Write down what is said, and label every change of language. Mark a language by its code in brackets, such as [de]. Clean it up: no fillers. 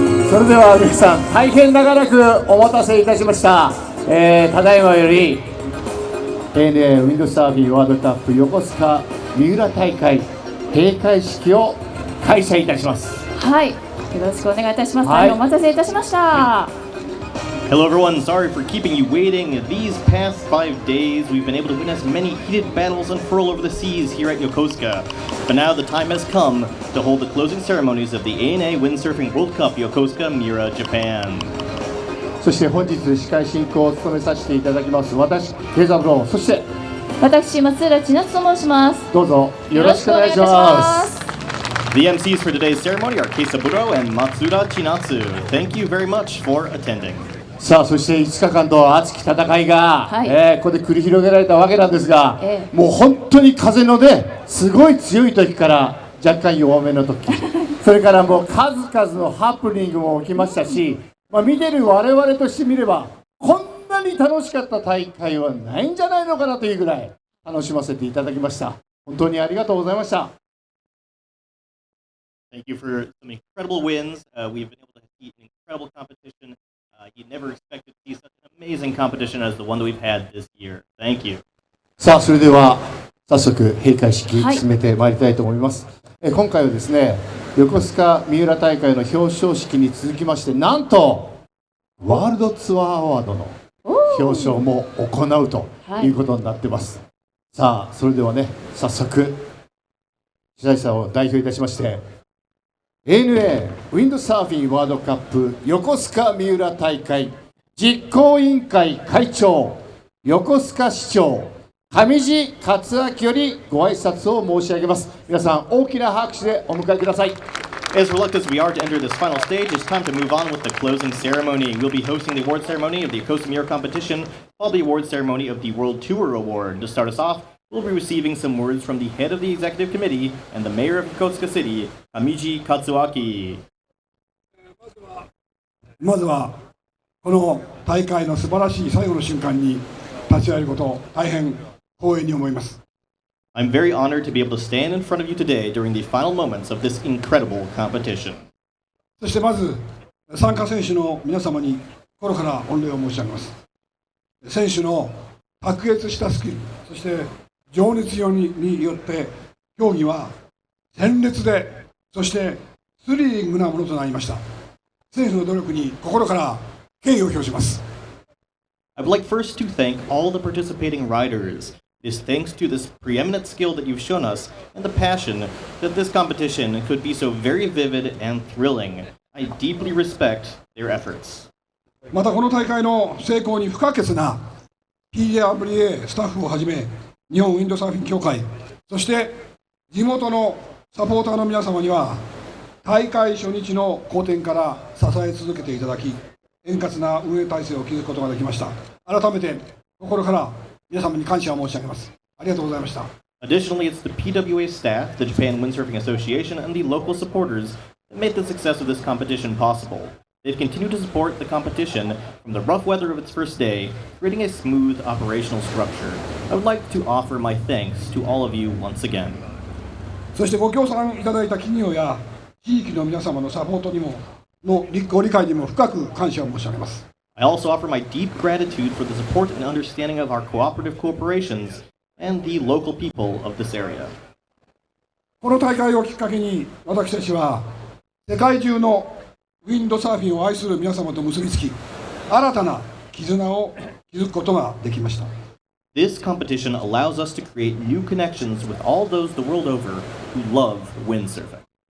[ja] それでは皆さん、大変長らくお待たせいたしました。ただいまより ANA ウィンドサーフィンワールドカップ横須賀三浦大会閉会式を開催いたします。はい、よろしくお願いいたします。はい、お待たせいたしました。 [en] Hello everyone, sorry for keeping you waiting. These past 5 days we've been able to witness many heated battles unfurl over the seas here at Yokosuka. But now the time has come to hold the closing ceremonies of the ANA Windsurfing World Cup Yokosuka Miura, Japan. [ja] そして本日司会進行を務めさせていただきます私、慶三郎、そして私、松浦千夏と申します。どうぞよろしくお願いします。 [en] The MCs for today's ceremony are Keisaburo and Matsura Chinatsu. Thank you very much for attending. [ja] さあ、そして5日間の熱き戦いが、ここで繰り広げられたわけなんですが、もう本当に風のすごい強い時から若干弱めの時それからもう数々のハプニングも起きましたし、見てる我々としてみればこんなに楽しかった大会はないんじゃないのかなというぐらい楽しませていただきました。本当にありがとうございました。 [en] Thank you for some incredible wins. We've been able to compete in incredible competition. You never expected to see such an amazing competition as the one that we've had this year. Thank you. [ja] さあ、それでは早速閉会式進めてまいりたいと思います。今回はですね、横須賀三浦大会の表彰式に続きまして、なんとワールドツアーアワードの表彰も行うということになっています。さあ、それではね、早速主催者を代表いたしまして、ANA ウィンドサーフィンワールドカップ横須賀三浦大会実行委員会会長横須賀市長上地克明よりご挨拶を申し上げます。皆さん大きな拍手でお迎えください。 [en] As reluctant as we are to enter this final stage, it's time to move on with the closing ceremony. We'll be hosting the award ceremony of the Yokosuka Miura competition, followed the award ceremony of the World Tour Award. To start us off, we'll be receiving some words from the head of the executive committee and the mayor of Yokosuka City, Hamiji Katsuaki. [ja] まずはこの大会の素晴らしい最後の瞬間に立ち会えることを大変光栄に思います。 [en] I'm very honored to be able to stand in front of you today during the final moments of this incredible competition. [ja] そしてまず参加選手の皆様に心から御礼を申し上げます。選手の卓越したスキル、そして情熱によって競技は鮮烈で、そしてスリリングなものとなりました。選手の努力に心から敬意を表します。 [en] I would like first to thank all the participating riders. It is thanks to this preeminent skill that you've shown us and the passion that this competition could be so very vivid and thrilling. I deeply respect their efforts. [ja] またこの大会の成功に不可欠な PWA スタッフをはじめ、日本ウィンドサーフィン協会、そして地元のサポーターの皆様には、大会初日の好転から支え続けていただき、円滑な運営体制を築くことができました。改めて心から皆様に感謝を申し上げます。ありがとうございました。 [en] Additionally, it's the PWA staff, the Japan Windsurfing Association, and the local supporters that made the success of this competition possible. They've continued to support the competition from the rough weather of its first day, creating a smooth operational structure. I would like to offer my thanks to all of you once again. [ja] そしてご協賛いただいた企業や地域の皆様のサポートにものご理解にも深く感謝を申し上げます。 [en] I also offer my deep gratitude for the support and understanding of our cooperative corporations and the local people of this area. [ja] この大会をきっかけに、私たちは世界中のウィンドサーフィンを愛する皆様と結びつき、新たな絆を築くことができました。 [en] This competition allows us to create new connections with all those the world over who love windsurfing.